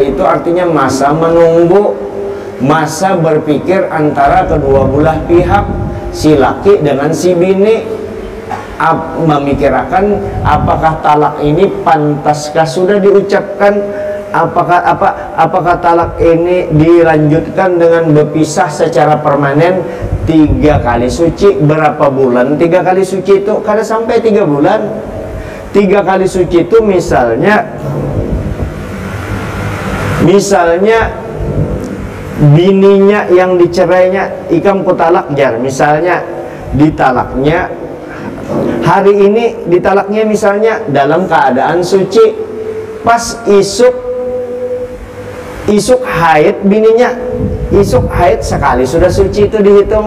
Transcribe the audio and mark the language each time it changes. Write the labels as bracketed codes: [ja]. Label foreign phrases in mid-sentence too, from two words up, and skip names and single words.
[id] itu artinya masa menunggu, masa berpikir antara kedua belah pihak, si laki dengan si bini, memikirkan apakah talak ini pantaskah sudah diucapkan, apakah talak ini dilanjutkan dengan berpisah secara permanen 3 kali suci. Berapa bulan 3 kali suci itu? Kada sampai 3 bulan. 3 kali suci itu misalnya bininya yang dicerainya, [bjn] ikam kutalak jar, [id] misalnya ditalaknya hari ini, ditalaknya misalnya dalam keadaan suci, pas isuk haid bininya, isuk haid sekali sudah suci itu dihitung.